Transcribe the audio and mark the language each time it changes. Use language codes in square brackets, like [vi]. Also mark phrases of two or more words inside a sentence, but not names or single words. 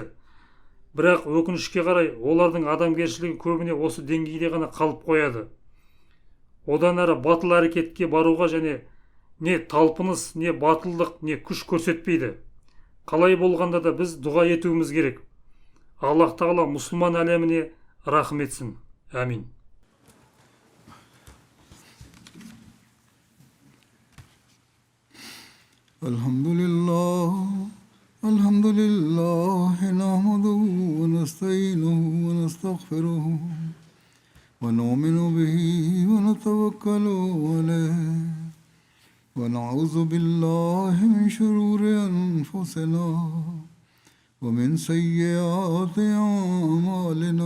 [kk] Бірақ өкінішке қарай олардың адамгершілігі көбіне осы деңгейде ғана қалып қояды. Одан әрі батыл әрекетке баруға және не талпыныс, не батылдық, не күш көрсетпейді. Қалай болғанда да біз дұға етуіміз керек. Аллах Тағала мұсылман әлеміне рахым етсін. Әмин. [ar] الحمد لله نحمده ونستعينه ونستغفره ونؤمن به ونتوكل عليه ونعوذ بالله من شرور أنفسنا ومن سيئات أعمالنا.